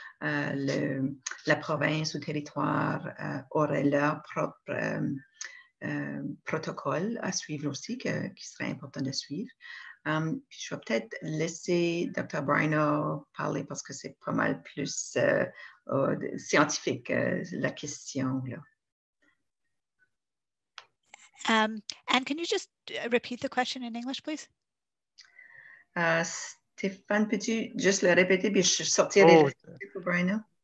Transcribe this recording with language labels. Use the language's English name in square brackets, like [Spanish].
[French] La province ou territoire aurait leur propre protocole à suivre aussi, qui serait important de suivre. Puis je vais peut-être laisser Dr. Brino parler parce que c'est pas mal plus scientifique, la question, là. [English] And can you just repeat the question in English, please? [French] Stéphane, peux-tu juste le répéter puis je sortirai pour Brino?